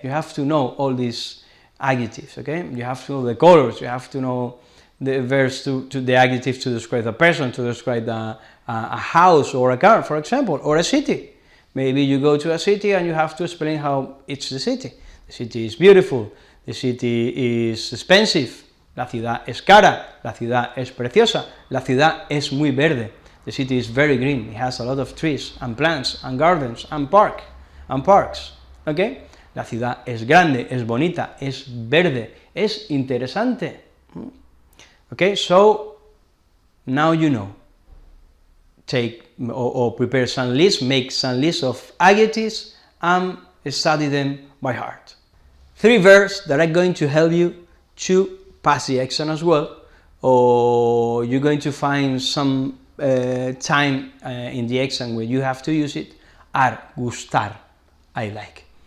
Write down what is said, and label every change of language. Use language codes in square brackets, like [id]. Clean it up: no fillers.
[en] You have to know all these adjectives, okay? You have to know the colors, you have to know the verbs to the adjectives to describe a person, to describe a house or a car, for example, or a city. Maybe you go to a city and you have to explain how it's the city. The city is beautiful, the city is expensive, [es] la ciudad es cara, la ciudad es preciosa, la ciudad es muy verde. [en] The city is very green, it has a lot of trees and plants and gardens and parks, okay? [es] La ciudad es grande, es bonita, es verde, es interesante. [en] Okay, so now you know. Take or prepare some lists, make some lists of adjectives and study them by heart. 3 verbs that are going to help you to pass the exam as well, or you're going to find some time in the exam where you have to use it, are gustar, I like.